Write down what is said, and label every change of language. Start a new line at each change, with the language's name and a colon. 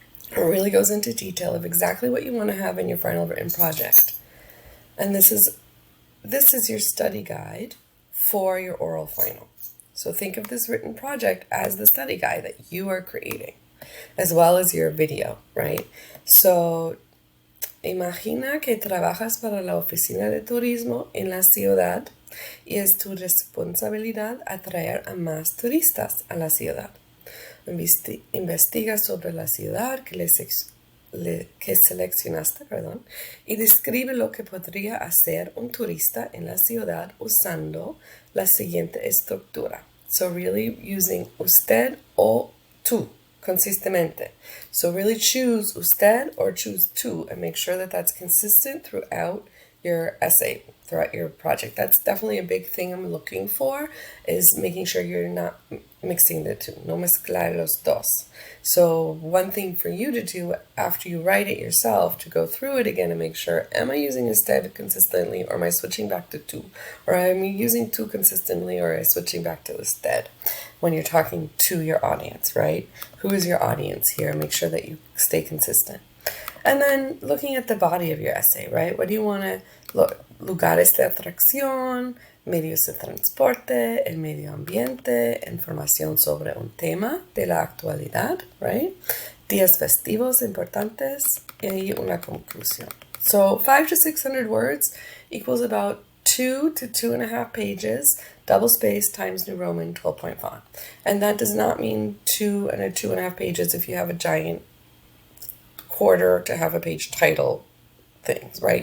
English: It really goes into detail of exactly what you want to have in your final written project. And this is your study guide for your oral final. So think of this written project as the study guide that you are creating, as well as your video, right?
Spanish: So, imagina que trabajas para la oficina de turismo en la ciudad y es tu responsabilidad atraer a más turistas a la ciudad. Investiga sobre la ciudad que seleccionaste, y describe lo que podría hacer un turista en la ciudad usando la siguiente estructura.
English: So really using
Spanish: usted o tú
English: consistentemente. So really choose usted or choose tú and make sure that that's consistent throughout your essay, throughout your project. That's definitely a big thing I'm looking for, is making sure you're not mixing the two.
Spanish: No mezclar los dos.
English: So one thing for you to do after you write it yourself, to go through it again and make sure, am I using usted consistently, or am I switching back to tú? Or am I using tú consistently, or am I switching back to usted when you're talking to your audience, right? Who is your audience here? Make sure that you stay consistent. And then looking at the body of your essay, right? What do you want to look?
Spanish: Lugares de atracción, medios de transporte, el medio ambiente, información sobre un tema de la actualidad, right? Días festivos importantes, y una conclusión.
English: So 500 to 600 words equals about 2 to 2.5 pages double space, Times New Roman, 12-point font. And that does not mean 2.5 pages if you have a giant quarter to half a page title things, right?